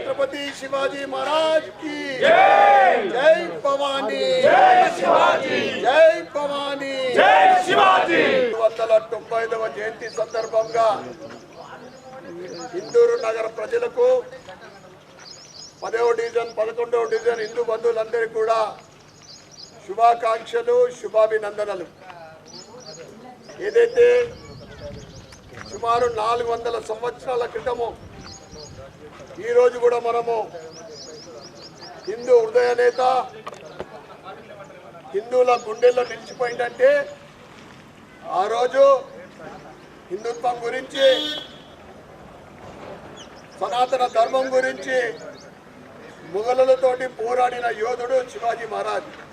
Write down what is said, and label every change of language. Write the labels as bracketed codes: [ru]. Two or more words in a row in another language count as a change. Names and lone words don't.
[hi] छत्रपति शिवाजी महाराज की जय भवानी जय शिवाजी जय भवानी जय शिवाजी [te] 295వ జయంతి సందర్భంగా ఇందూరు నగర ప్రజలకు 10వ డివిజన్ 11వ డివిజన్ హిందూ బంధువులందరికీ కూడా శుభాకాంక్షలు శుభాభినందనలు। ఏదైతే సుమారు 400 సంవత్సరాల క్రితము ఈ రోజు కూడా మనము హిందూ హృదయ నేత హిందువుల గుండెల్లో నిలిచిపోయిందంటే ఆ రోజు హిందుత్వం గురించి సనాతన ధర్మం గురించి ముగలులతోటి పోరాడిన యోధుడు శివాజీ మహారాజ్।